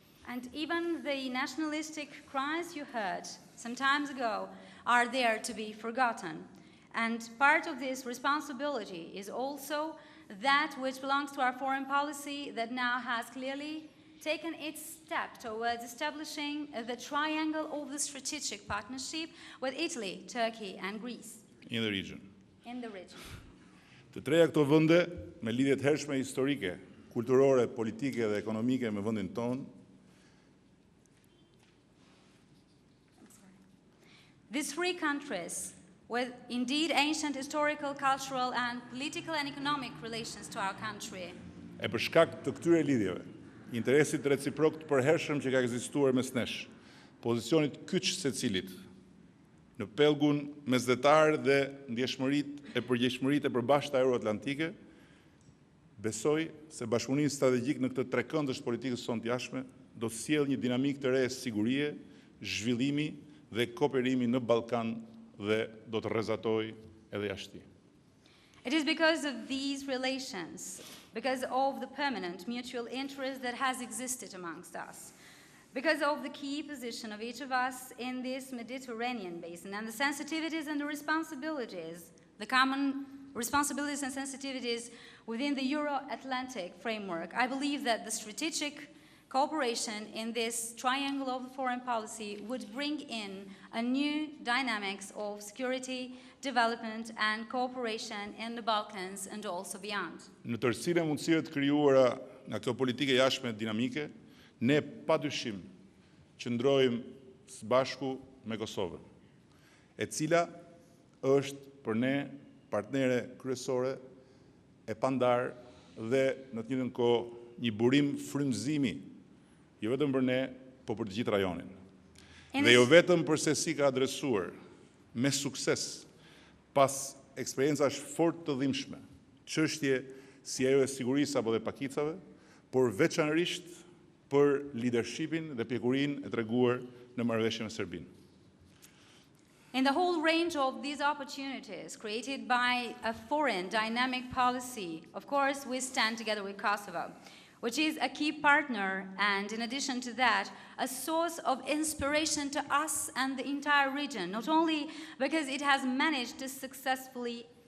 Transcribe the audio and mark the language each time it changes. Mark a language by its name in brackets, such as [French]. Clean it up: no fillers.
[English] And even the nationalistic cries you heard some time ago are there to be forgotten. And part of this responsibility is also that which belongs to our foreign policy that now has clearly taken its step towards establishing the triangle of the strategic partnership with Italy, Turkey, and Greece. In the region. In the region. [Albanian] Të treja këto vende me lidhje të hershme historike, kulturore, politike dhe ekonomike me vendin tonë. [English] These three countries with indeed ancient historical, cultural, and political and economic relations to our country. [Albanian] E për shkak të këtyre lidhjeve, interesit reciprok të përhershëm që ka ekzistuar mes nesh, pozicionit kyç secilit në pellgun mesdhetar dhe ndjeshmëritë e përgjegjshmëritë e përbashkëta euroatlantike, besoj se bashkëpunimi strategjik në këtë trekëndësh politikës sonë të jashtme do të sjellë një dinamikë të re sigurie, zhvillimi dhe kooperimi në Ballkan dhe do të rrezatojë edhe jashtë. [English] It is because of these relations, because of the permanent mutual interest that has existed amongst us, because of the key position of each of us in this Mediterranean basin and the sensitivities and the responsibilities, the common responsibilities and sensitivities within the Euro-Atlantic framework, I believe that the strategic cooperation in this triangle of the foreign policy would bring in a new dynamics of security, development and cooperation in the Balkans and also beyond. [Albanian] Në tërësinë e mundësive të krijuara nga këto politike jashtme dinamike, ne padyshim qëndrojmë së bashku me Kosovën, e cila është për ne partnere kryesore e pandar dhe në të njëjtën kohë një burim frymëzimi, jo vetëm për ne, po për të gjithë rajonin. Dhe jo vetëm për se si ka adresuar me sukses pas eksperiencash fort të dhimbshme, çështje si ajo e sigurisë apo dhe pakicave, por veçanërisht për leadershipin dhe pjekurinë e treguar në marrëveshjen me Serbinë. [English] In the whole range of these opportunities created by a foreign dynamic policy, of course, we stand together with Kosovo, which is a key partner and, in addition to that, a source of inspiration to us and the entire region, not only because it has managed to successfully